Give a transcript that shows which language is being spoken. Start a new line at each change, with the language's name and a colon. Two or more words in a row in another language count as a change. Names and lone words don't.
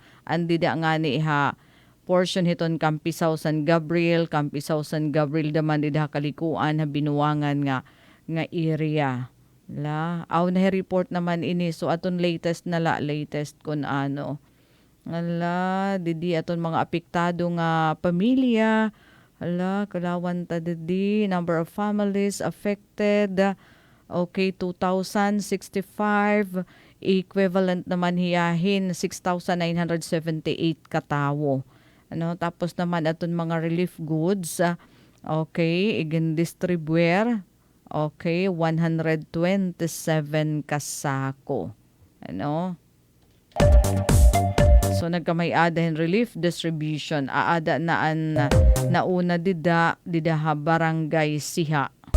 Waray: Andida nga ni ha portion hiton Kampisaw San Gabriel daman dida kalikuan ha binuwangan nga area. Aw na report naman ini so aton latest kun didi aton mga apektado nga pamilya. Kalawan ta didi
English: number of families affected.
Waray: Okay, 2,065 equivalent naman hiyahin 6,978 katawo. Tapos naman aton mga
English: relief goods,
Waray: okay, distribuer, okay, 127 kasako. So nagkamay-adahin
English: relief distribution,
Waray: aada nauna dida ha barangay Siha.